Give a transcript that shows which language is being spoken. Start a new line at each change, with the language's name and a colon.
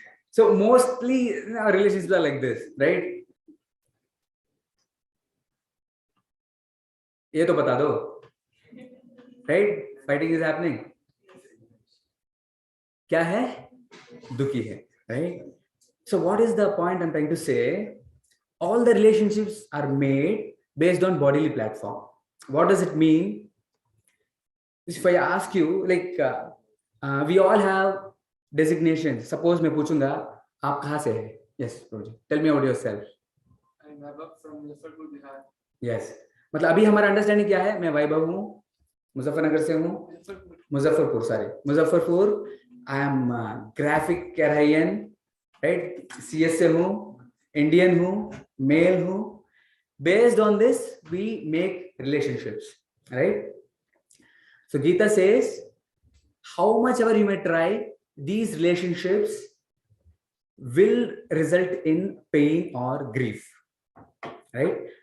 English: So mostly our relationships are like this, right?
Hindi: ये तो बता दो, right?
English: Fighting is happening.
Hindi: क्या है? दुखी है, right?
English: So what is the point I'm trying to say? All the relationships are made based on bodily platform. What does it mean? If I ask you, like, we all have designations.
Hindi: Suppose मैं पूछूंगा, आप कहाँ से हैं?
English: Yes, Roji. Tell me about yourself. I'm from Muzaffarpur, Bihar. Yes.
Hindi: मतलब अभी हमारा understanding क्या है? मैं वैभव हूँ, मुजफ्फरनगर से हूँ, Muzaffarpur
English: I am graphic Karayan, right?
Hindi: CSA हूँ, Indian हूँ, male हूँ.
English: Based on this, we make relationships, right? So Gita says, how much ever you may try, these relationships will result in pain or grief, right?